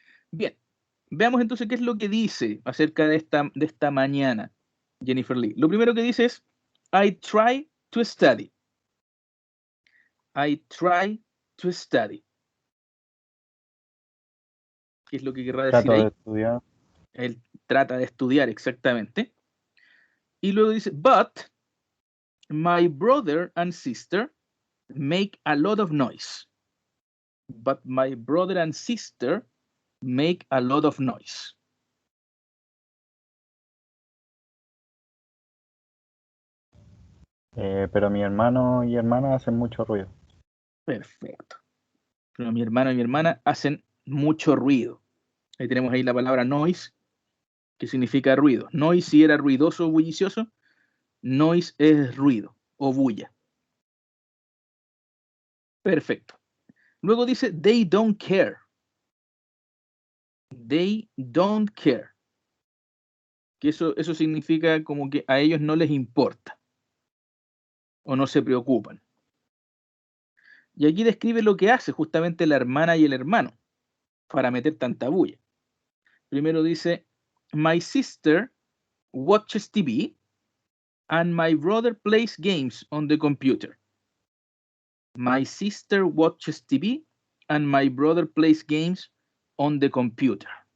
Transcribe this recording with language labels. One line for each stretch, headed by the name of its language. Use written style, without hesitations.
Spanish: Bien, veamos entonces qué es lo que dice acerca de esta mañana Jennifer Lee. Lo primero que dice es,
English: I try to study. I try to study.
Spanish: ¿Qué es lo que querrá decir Trato ahí? de estudiar. Él trata de estudiar, exactamente. Y luego dice,
English: but my brother and sister make a lot of noise. But my brother and sister make a lot of noise.
Spanish: Pero mi hermano y hermana hacen mucho ruido. Perfecto. Pero mi hermano y mi hermana hacen mucho ruido. Ahí tenemos ahí la palabra noise, que significa ruido. Noise si era ruidoso o bullicioso, noise es ruido o bulla. Perfecto. Luego dice,
English: they don't care. They don't care.
Spanish: Que eso significa como que a ellos no les importa o no se preocupan. Y aquí describe lo que hace justamente la hermana y el hermano para meter tanta bulla. Primero dice,
English: my sister watches TV and my brother plays games on the computer. My sister watches TV and my brother plays games on the computer.